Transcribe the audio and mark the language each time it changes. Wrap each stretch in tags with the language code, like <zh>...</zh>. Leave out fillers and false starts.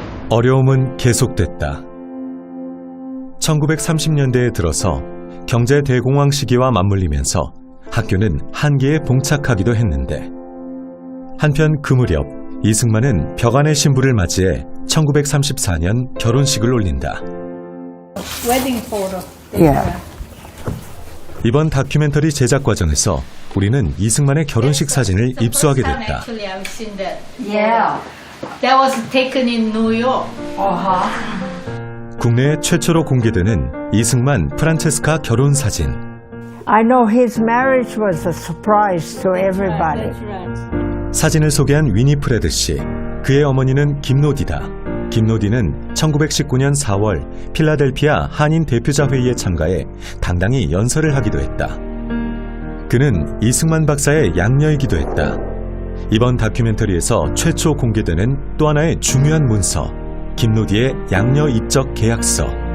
<ko>어려움은 계속됐다. 1930년대에 들어서 경제 대공황 시기와 맞물리면서 학교는 한계에 봉착하기도 했는데, 한편 그 무렵 이승만은 벽안의 신부를 맞이해 1934년 결혼식을 올린다. 웨딩 포토. 이번 다큐멘터리 제작 과정에서 우리는 이승만의 결혼식 사진을 입수하게 됐다.</ko> <en>Yeah. That was taken in New York.</en> <ko>국내 최초로 공개되는 이승만 프란체스카 결혼 사진.</ko> <en>I know his marriage was a surprise to everybody.</en> <ko>사진을 소개한 위니프레드 씨. 그의 어머니는 김노디다. 김노디는 1919년 4월 필라델피아 한인 대표자 회의에 참가해 당당히 연설을 하기도 했다. 그는 이승만 박사의 양녀이기도 했다. 이번 다큐멘터리에서 최초 공개되는 또 하나의 중요한 문서, 김노디의 양녀 입적 계약서.</ko>